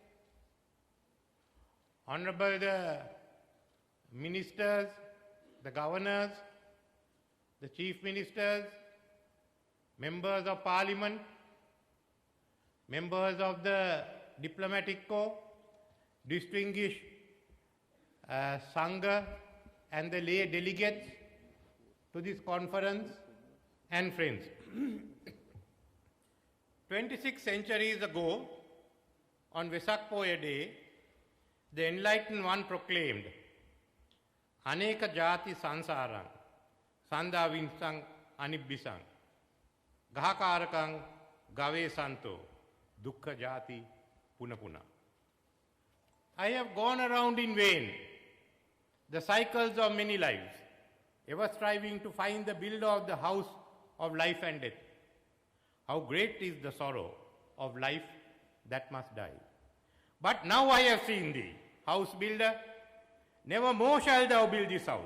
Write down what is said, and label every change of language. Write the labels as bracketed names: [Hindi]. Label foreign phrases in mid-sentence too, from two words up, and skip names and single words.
[English] Honorable the Ministers, the Governors, the Chief Ministers, Members of Parliament, members of the diplomatic corps, distinguished Sangha and the lay delegates to this conference, and friends. 26 centuries ago, on Vesak Poya Day, the Enlightened One proclaimed, [Pali] Aneka Jati Sansarang, Sanda Vinsang Anibbisang, Gahakarakang Gave Santo, Dukkha Jati Punapuna. [English] I have gone around in vain the cycles of many lives, ever striving to find the builder of the house of life and death. How great is the sorrow of life that must die. But now I have seen thee, house builder, never more shalt thou build this house.